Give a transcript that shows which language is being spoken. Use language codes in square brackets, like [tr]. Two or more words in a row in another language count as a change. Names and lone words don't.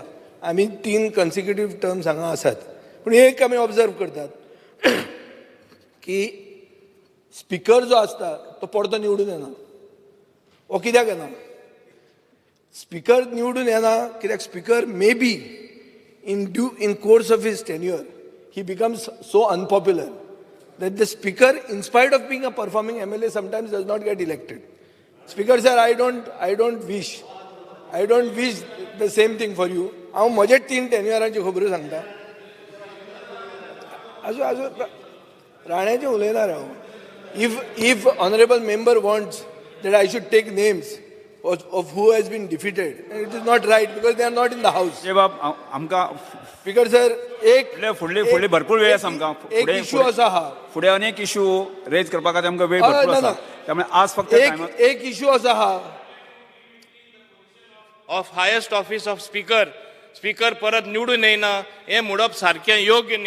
[kok] आमी 3 [en] consecutive terms [kok] हांगा आसात, पूण एक आमी ऑब्जर्व करतात की स्पिकर जो आसता तो परतो निवडून येना. हो कित्याक येना? स्पिकर निवडून येना कित्याक स्पिकर [en] may be in course of his tenure he becomes so unpopular that the speaker, in spite of being a performing MLA, sometimes does not get elected. Speaker sir, I don't wish the same thing for you. [kok] हांव म्हजे 3 टेन्युअराची खबरो सांगता. राण्याचें उलयनार हांव. [en] If honorable member wants that I should take names of who has been defeated, and it is not right because they are not in the house. Speaker sir, [kok] फुडले भरपूर वेळ आसा आमकां. एक इश्यू आसा हा. फुडें अनेक [en] issue raise [kok] करपा खातीर आमकां वेळ भरपूर आसा. [mr] त्यामुळे आज फक्त [kok] एक इश्यू आसा हा. [en] of highest office of Speaker [kok] परत निवडून येना हें म्हणप सारकें योग्य न्ही.